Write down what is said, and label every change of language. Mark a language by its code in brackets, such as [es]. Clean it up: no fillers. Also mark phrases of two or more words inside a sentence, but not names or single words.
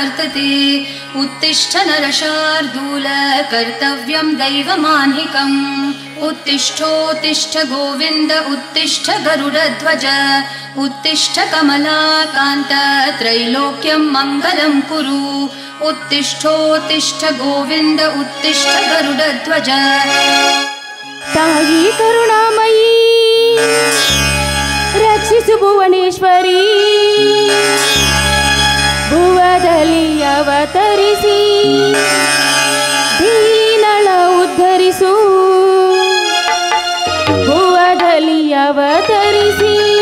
[sa] प्रवर्तते उत्तिष्ठ नरशार्दूल कर्तव्यं दैवमान्हिकम् उत्तिष्ठोत्तिष्ठ गोविन्द उत्तिष्ठ गरुडध्वज उत्तिष्ठ कमलाकान्त त्रैलोक्यं मङ्गलं कुरु उत्तिष्ठोत्तिष्ठ गोविन्द उत्तिष्ठ गरुडध्वज [kn] ताಯಿ ಕರುಣಾಮಯಿ ರಕ್ಷಿಸು ಭುವನೇಶ್ವರಿ ಭುವದಲ್ಲಿ ಅವತರಿಸಿ ದೀನಳ ಉದ್ಧರಿಸು ಭುವದಲ್ಲಿ ಅವತರಿಸಿ